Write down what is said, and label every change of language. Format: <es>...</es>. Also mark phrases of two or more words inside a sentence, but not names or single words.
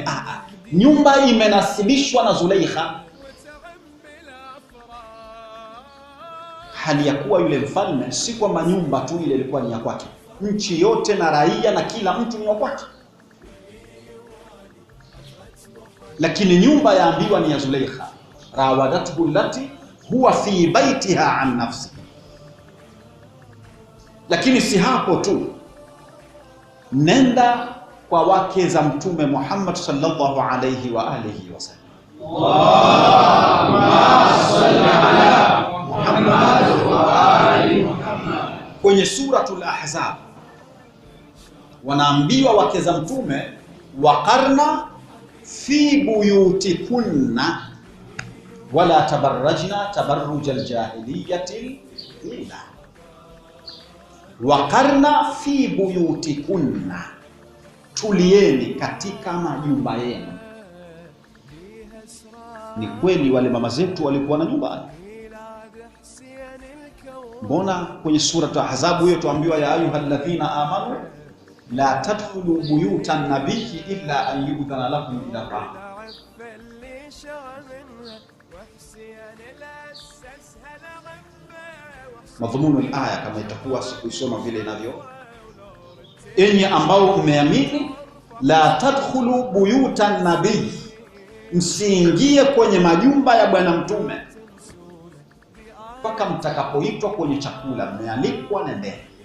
<sw>Nyumba imenasibishwa na Zulaikha, hali ya kuwa yule mfalme si kwamba nyumba tu ile ilikuwa ni ya kwake, nchi yote na raia na kila mtu ni wa kwake, lakini nyumba yaambiwa ni ya Zulaikha.</sw> <ar>وراودته التي هو في بيتها عن نفسه.</ar> <sw>Lakini si hapo tu, nenda kwa wake za Mtume Muhammad</sw> <ar>صلى الله عليه وآله وسلم. اللهم صل على محمد وآل محمد.</ar> <sw>Kwenye suratul Ahzab wanaambiwa wake za Mtume,</sw> <ar>وقرن في بيوتكن ولا تبرجن تبرج الجاهلية الأولى. وقرن في بيوتكن,</ar> <sw>tulieni katika majumba yenu. Ni kweli wale mama zetu walikuwa na nyumba. Mbona kwenye sura Ahzab hiyo tuambiwa,</sw> <ar>يا أيها الذين آمنوا لا تدخلوا بيوت النبي إلا أن يؤذن لكم إلى طعام.</ar> <sw>Madhumunu al-aya kama itakuwa sikuisoma vile inavyo, enyi ambao mmeamini,</sw> <ar>لا تدخلوا بيوت النبي,</ar> <sw>msiingie kwenye majumba ya bwana mtume mpaka mtakapoitwa kwenye chakula, mmealikwa nendeni.</sw>